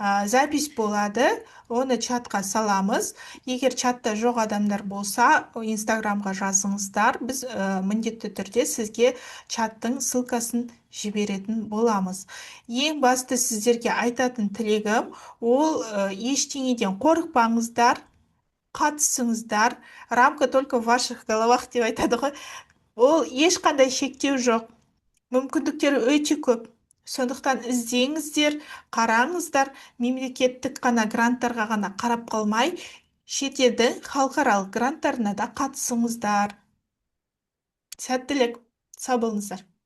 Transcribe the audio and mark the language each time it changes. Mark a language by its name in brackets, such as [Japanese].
[Kazakh] Запись болады, оны чатқа саламыз. Егер чатта жоқ адамдар болса, инстаграмға жазыңыздар. Біз міндетті түрде сізге чаттың ссылкасын жіберетін боламыз. Ең басты сіздерге айтатын тілегім, ол ештеңеден қорықпаңыздар, қатысыңыздар. [Russian] Рамка только в ваших головах [Kazakh] деп айтады ғой. Ол ешқандай шектеу жоқ. Мүмкіндіктері өте көп. Сондықтан іздеңіздер, қараңыздар, мемлекеттік қана гранттарға ғана қарап қалмай, шетелдің халықаралық гранттарына да қатысыңыздар. Сәттілік, сау болыңыздар.